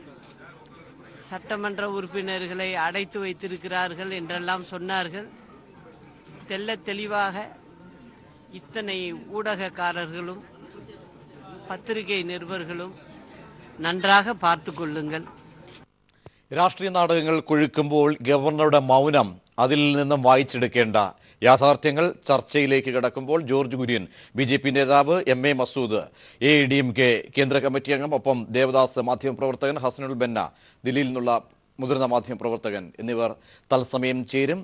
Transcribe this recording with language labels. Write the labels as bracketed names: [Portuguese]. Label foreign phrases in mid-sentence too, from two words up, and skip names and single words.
[Tamil] சட்டமன்ற உறுப்பினர்களை அடைத்து வைத்திருக்கிறார்கள் என்றெல்லாம் சொன்னார்கள். தெள்ளத் தெளிவாக இத்தனை ஊடகக்காரர்களும் பத்திரிகை நிருபர்களும் நன்றாக பார்த்து கொள்ளுங்கள். [Malayalam] രാഷ്ട്രീയ നാടകങ്ങൾ കൊഴുക്കുമ്പോൾ ഗവർണറുടെ മൗനം അതിൽ നിന്നും വായിച്ചെടുക്കേണ്ട യാഥാർത്ഥ്യങ്ങൾ ചർച്ചയിലേക്ക് കടക്കുമ്പോൾ ജോർജ് കുര്യൻ BJP നേതാവ്, MA മസൂദ് AIADMK കേന്ദ്ര കമ്മിറ്റി അംഗം, ഒപ്പം ദേവദാസ് മാധ്യമപ്രവർത്തകൻ, ഹസനുൽ ബന്ന ദില്ലിയിൽ നിന്നുള്ള മുതിർന്ന മാധ്യമപ്രവർത്തകൻ എന്നിവർ തത്സമയം ചേരും.